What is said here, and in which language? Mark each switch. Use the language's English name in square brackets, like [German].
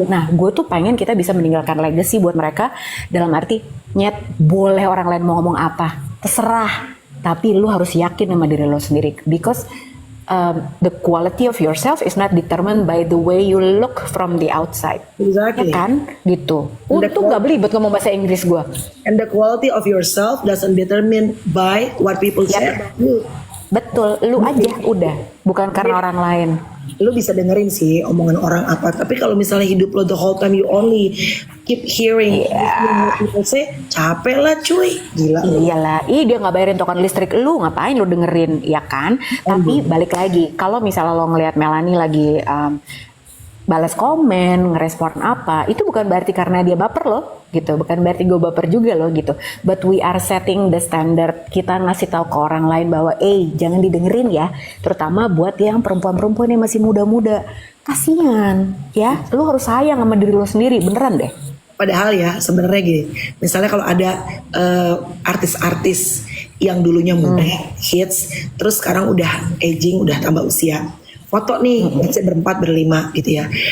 [Indonesian] Nah, gue tuh pengen kita bisa meninggalkan legacy buat mereka, dalam arti, nyet, boleh orang lain mau ngomong apa, terserah, tapi lo harus yakin sama diri lo sendiri, [English] because the quality of yourself is not determined by the way you look from the outside. Exactly. [Indonesian] Ya kan? Gitu. Untung gak belibet ngomong bahasa Inggris gue. [English] And the quality of yourself doesn't determine by what people say about you. [Indonesian] Betul, lu aja udah, bukan karena orang lain. Lu bisa dengerin sih omongan orang apa, tapi kalau misalnya hidup lo [English] the whole time you only keep hearing what people say, [Indonesian] capek lah cuy, gila. Iyalah, dia nggak bayarin token listrik lu, ngapain lu dengerin, ya kan? Tapi balik lagi, kalau misalnya lo ngelihat Melanie lagi balas komen, ngerespon apa, itu bukan berarti karena dia baper loh, gitu. Bukan berarti gue baper juga loh, gitu. [English] But we are setting the standard. [Indonesian] Kita ngasih tahu ke orang lain bahwa, jangan didengerin ya. Terutama buat yang perempuan-perempuan yang masih muda-muda. Kasian, ya. Lu harus sayang sama diri lu sendiri, beneran deh. Padahal ya sebenarnya gini, misalnya kalau ada artis-artis yang dulunya muda, hits, terus sekarang udah aging, udah tambah usia, foto nih, berempat berlima gitu ya.